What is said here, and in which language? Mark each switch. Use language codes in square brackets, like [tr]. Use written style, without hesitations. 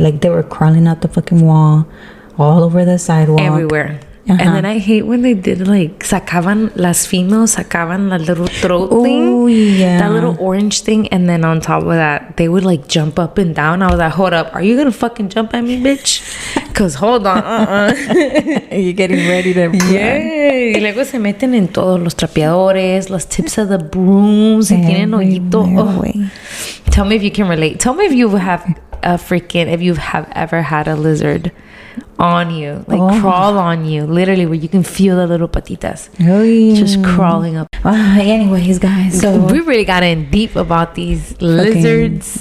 [en] Like they were crawling out the fucking wall, all over the sidewalk. Everywhere. And then I hate when they did like las females [es] sacaban la [en] little throat thing, that little orange thing, and then on top of that they would like jump up and down. I was like, hold up, are you gonna fucking jump at me, bitch? Cause hold on, You're getting ready to [es] y luego se meten en todos los trapeadores, los [en] tips of the brooms, [es] y tienen hoyito. [en] Tell me if you can relate. Tell me if you have if you have ever had a lizard on you, like crawl on you, literally, where you can feel the little patitas just crawling up. Anyways, guys, so we really got in deep about these lizards